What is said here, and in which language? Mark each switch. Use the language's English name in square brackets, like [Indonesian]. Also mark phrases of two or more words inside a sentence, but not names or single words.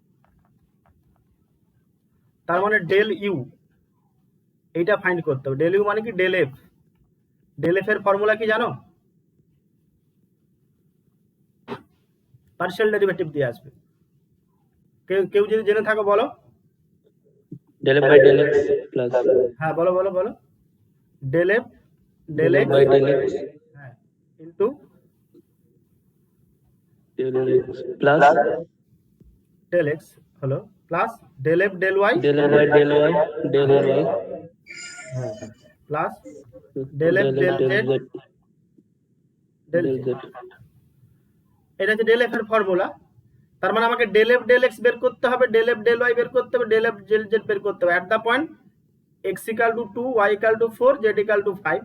[Bangla] তার মানে [English] del u [Bangla] এইটা ফাইন্ড করতে হবে। [English] del u [Bangla] মানে কি? [English] del f. del f [Bangla] এর ফর্মুলা কি জানো? [English] partial derivative [Bangla] দিয়ে আসবে। কেউ যদি জেনে থাকো বলো। [English] del f by del x plus [Bangla] হ্যাঁ বলো বলো বলো। [English] del f del f by del x [Bangla] হ্যাঁ ইনটু [English] del x plus del x [Bangla] হলো [English] plus del f del y del f by del y del y [Bangla] হ্যাঁ [English] plus del f del z del del z [Bangla] এটা হচ্ছে [English] del f [Bangla] এর ফর্মুলা। তার মানে আমাকে [English] del f del x [Bangla] বের করতে হবে, [English] del f del y [Bangla] বের করতে হবে, [English] del f del z [Bangla] বের করতে হবে। [English] at the point x equal to 2, y equal to 4, z equal to 5.